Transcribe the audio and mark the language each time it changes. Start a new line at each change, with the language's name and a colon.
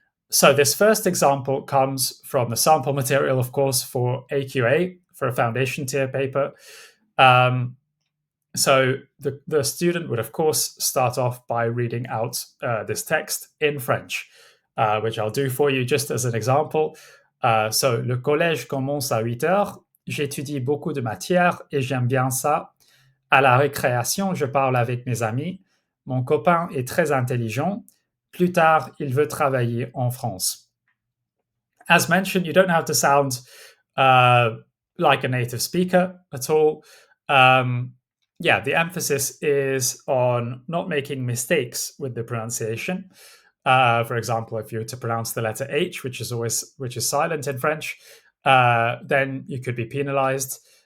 English: So this first example comes from the sample material, of course, for AQA, for a foundation tier paper. So the student would, of course, start off by reading out this text in French, which I'll do for you just as an example.
French: So, le collège commence à 8 heures. J'étudie beaucoup de matières et j'aime bien ça. À la récréation, je parle avec mes amis. Mon copain est très intelligent. Plus tard, il veut travailler en France.
English: As mentioned, you don't have to sound like a native speaker at all. The emphasis is on not making mistakes with the pronunciation. For example, if you were to pronounce the letter H, which is silent in French, then you could be penalized.